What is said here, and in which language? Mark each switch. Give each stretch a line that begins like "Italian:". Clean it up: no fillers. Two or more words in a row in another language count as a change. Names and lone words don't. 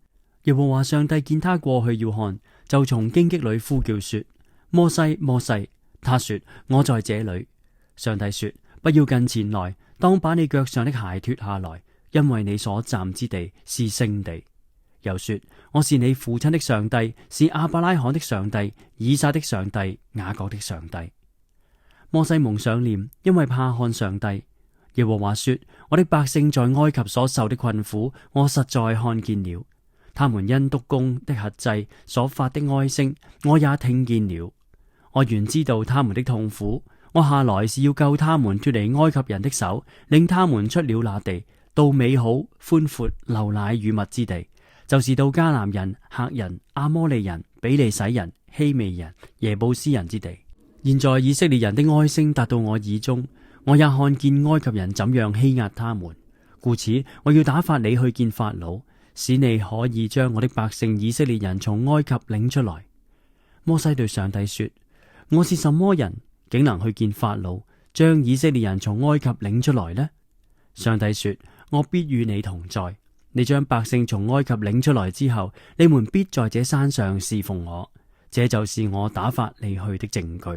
Chinese: 耶和華上帝見他過去要看，就從荊棘裏呼叫說：摩西，摩西。他說：我在這裏。上帝說：不要近前來，當把你腳上的鞋脫下來，因為你所站之地是聖地。又說： 我是你父親的上帝，是亞伯拉罕的上帝、以撒的上帝、雅各的上帝。摩西蒙上臉，因為怕看上帝。耶和華說：我的百姓在埃及所受的困苦，我實在看見了。他們因督工的轄制所發的哀聲，我也聽見了。我原知道他們的痛苦，我下來是要救他們脫離埃及人的手，領他們出了那地，到美好寬闊流奶與蜜之地，就是到迦南人、赫人、阿摩利人、比利洗人、希未人、耶布斯人之地。現在以色列人的哀聲達到我耳中，我也看見埃及人怎樣欺壓他們，故此我要打發你去見法老，使你可以將我的百姓以色列人從埃及領出來。摩西對上帝說：我是什麼人，竟能去見法老，將以色列人從埃及領出來呢？上帝說：我必與你同在， 你將百姓從埃及領出來之後，你們必在這山上侍奉我，這就是我打發你去的證據。